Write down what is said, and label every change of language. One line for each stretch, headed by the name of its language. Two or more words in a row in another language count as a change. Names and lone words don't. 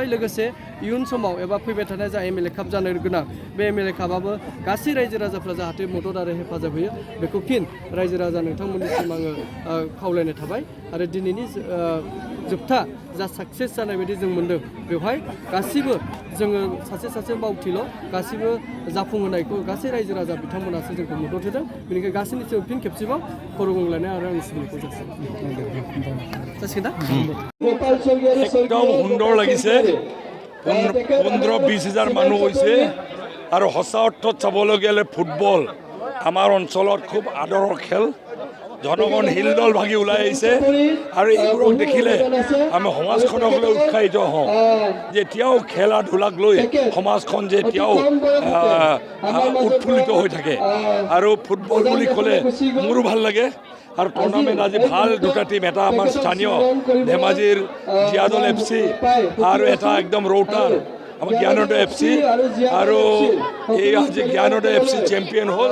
Bodo: लोगोसे इयुन समाव एबा फैबाय थानाय जा एमएलए काप जानो गोनां बे एमएलए कापआबो गासै रायजो राजाफ्रा जाहाथे मदद आरो हेफाजाब होयो बेखौ फिन रायजो राजा नोंथांमोननिसिम आङो खावलायनाय थाबाय आरो दिनैनि जोबथा जा साक्सेस जानाय बायदि जों मोन्दों बेवहाय गासिबो जोङो सासे मावथिल' गासिबो जाफुंहोनायखौ गासै रायजो राजा बिथांमोनासो जोंखौ मदद होदों। बेनिखायनो गासैनिसिम फिन खेबसेबाव खर' गंलायनाय आरो आंनि सिबिनायखौ जासिगोन
Assamese: একদম সুন্দৰ লাগিছে। 15-20 হাজাৰ মানুহ হৈছে আৰু সঁচা অৰ্থত চাবলৈ গ'লে ফুটবল আমাৰ অঞ্চলত খুব আদৰৰ খেল। জনগণ হিলদল ভাগি ওলাই আহিছে আৰু এইবোৰক দেখিলে আমি সমাজখনক লৈ উৎসাহিত হওঁ যে এতিয়াও খেলা ধূলাক লৈ সমাজখন যে এতিয়াও উৎফুল্লিত হৈ থাকে আৰু ফুটবল বুলি ক'লে মোৰো ভাল লাগে আৰু টুৰ্ণামেণ্ট আজি ভাল দুটা টিম, এটা আমাৰ স্থানীয় ধেমাজিৰ জিয়াদল FC আৰু এটা একদম ৰৌতাৰ আমাৰ জ্ঞানোদয় FC, আৰু এই আজি জ্ঞানোদয় FC চেম্পিয়ন হ'ল।